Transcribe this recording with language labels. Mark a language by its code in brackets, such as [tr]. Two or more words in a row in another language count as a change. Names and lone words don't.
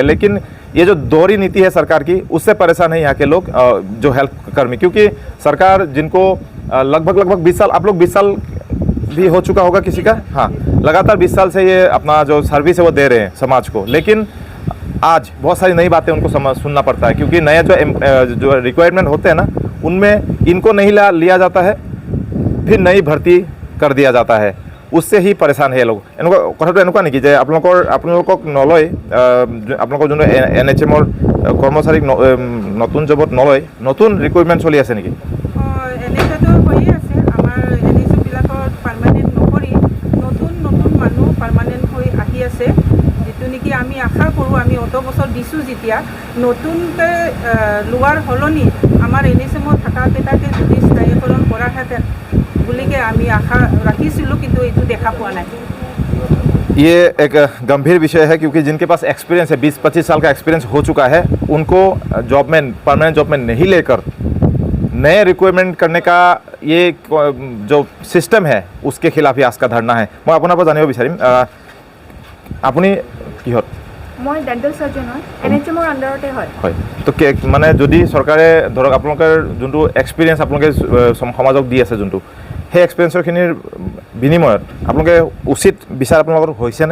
[hi] लेकिन ये जो दोहरी नीति है सरकार की उससे परेशान है यहाँ के लोग जो हेल्थ कर्मी, क्योंकि सरकार जिनको लगभग 20 साल, आप लोग 20 साल भी हो चुका होगा किसी का, हाँ लगातार 20 साल से ये अपना जो सर्विस है वो दे रहे हैं समाज को। लेकिन आज बहुत सारी नई बातें उनको सुनना पड़ता है, क्योंकि नए जो रिक्वायरमेंट होते हैं ना उनमें इनको नहीं लिया जाता है, फिर नई भर्ती कर दिया जाता है। उससे ही परेशान है लोग। [as] कथाটো এনেকুৱা নেকি যে আপোনালোকক নলয়, আপোনালোকৰ যোনটো NHMৰ কৰ্মচাৰীক নতুন জবত নলয়, নতুন ৰিক্ৰুইটমেণ্ট চলি আছে নেকি? এনেকুৱাতো হৈয়ে আছে। আমাৰ NHMবিলাকত পাৰ্মানেণ্ট নকৰি নতুন মানুহ পাৰ্মানেণ্ট হৈ আহি আছে, যিটো নেকি আমি আশা কৰোঁ আমি অত বছৰ দিছোঁ যেতিয়া নতুনকৈ লোৱাৰ সলনি আমাৰ NHMত থকাকেইটাকে যদি স্থায়ীকৰণ কৰাহেঁতেন বুলিকে আমি আশা ৰাখিছিলোঁ, কিন্তু এইটো দেখা পোৱা নাই। [hi] ये एक गंभीर विषय है, क्योंकि जिनके पास एक्सपीरियंस है 20-25 साल का एक्सपीरियंस हो चुका है उनको जॉब में [en] permanent job [hi] में नहीं लेकर नए रिक्वायरमेंट करने का ये जो सिस्टम है उसके खिलाफ ही आज का धरना है। मैं अपना पर जानिब विचारिम [as] আপুনি কিহত? মই ডেণ্টেল সাৰ্জন হয়, NHMৰ আন্ডাৰতে হয়। হয়, তো মানে যদি চৰকাৰে ধৰক আপোনালোকৰ যোনটো এক্সপিৰিয়েঞ্চ আপোনালোকে সমাজক দি আছে যোনটো সেই এক্সপিৰিয়েঞ্চৰখিনিৰ বিনিময়ত আপোনালোকে উচিত বিচাৰ আপোনালোকৰ হৈছেনে?